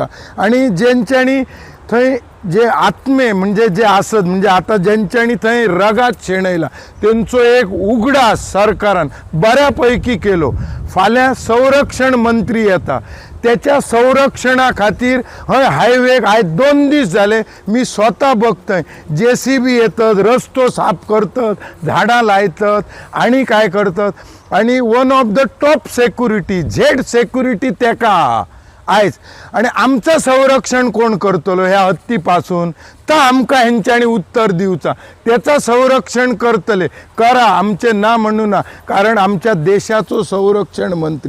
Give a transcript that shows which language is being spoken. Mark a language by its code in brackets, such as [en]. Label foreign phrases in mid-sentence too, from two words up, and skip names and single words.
[kok] आणि जेंच्यांनी थंय जे आत्मे म्हणजे जे आसत म्हणजे आता जेंच्यांनी थंय रगात शेणयला तेंचो एक उगडास सरकारान बऱ्यापैकी केलो. फाल्यां संरक्षण मंत्री येता, त्याच्या संरक्षणा खातीर हय हायवेक आयज 2 दीस झाले मी स्वतः बघतोय. [mr] JCB येतात, रस्तो साफ करतात, झाडां लायतात आणि काय करतात. [en] आणि one of the top security Z security [kok] तेका आयज. आणि आमचं संरक्षण कोण करतलो ह्या हत्तीपासून, तर आमकां हेंच्यांनी उत्तर दिवचा. त्याचं संरक्षण करतले करा, आमचे ना म्हणू ना, कारण आमच्या देशाचो संरक्षण मंत्री.